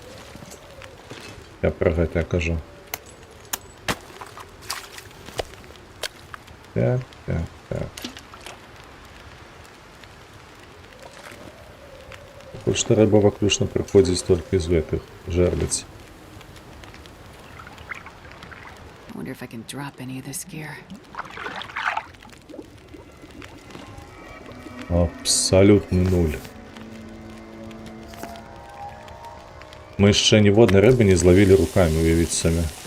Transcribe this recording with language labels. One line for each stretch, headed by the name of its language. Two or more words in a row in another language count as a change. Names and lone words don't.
Belarusian: Я пра гэта кажу. Так. Пакуль што рыба выключна прыходзіць толькі з гэтых жэрбіц.
English: I wonder if I can drop any of this gear.
Belarusian: Абсалютны нуль. Мы яшчэ ніводнай рыбы не злавілі рукамі, уявіць самі.